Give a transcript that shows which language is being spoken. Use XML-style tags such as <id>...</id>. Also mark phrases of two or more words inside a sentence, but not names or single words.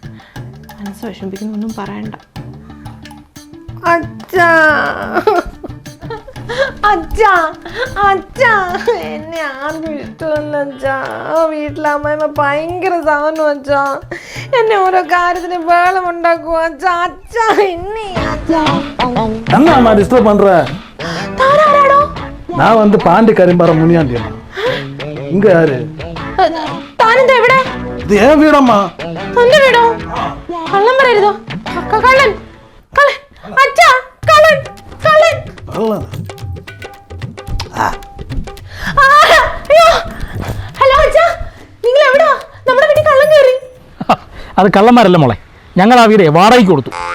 <ml>മനസ്സ് വിഷമിപ്പിക്കുന്നൊന്നും പറയണ്ട. അച്ഛാ. അച്ഛാ അച്ഛാ എന്നെ ആർക്കും ഇഷ്ടമല്ല അച്ഛാ. വീട്ടിലെ അമ്മയമ്മ ഭയങ്കര സാധനം അച്ഛാ. എന്നെ ഓരോ കാര്യത്തിന് വേളം ഉണ്ടാക്കുക അച്ഛാ. അച്ഛാ എന്നെ അച്ഛാ.</ml> <ta>என்னம்மா டிஸ்டர்ப் பண்ற?</ta> <ml>താനാരാടോ?</ml> <ta>நான் வந்து பாண்டி கரிம்பார முனியாண்டி. இங்க யாரு?</ta> <ml>താനെന്താ എവിടെ?</ml> <ta>இது ஏன் வீடம்மா?</ta> <ml>എന്റെ വീടോ? കള്ളം പറയരുതോ. കള്ളൻ കള്ളൻ അച്ഛാ കള്ളൻ കള്ളൻ. ഹലോ അച്ഛാ, നിങ്ങൾ എവിടാ? നമ്മുടെ വീട്ടിൽ കള്ളം കയറി. അത് കള്ളന്മാരല്ല മോളെ, ഞങ്ങൾ ആ വീട് വാടകയ്ക്ക് കൊടുത്തു.</ml>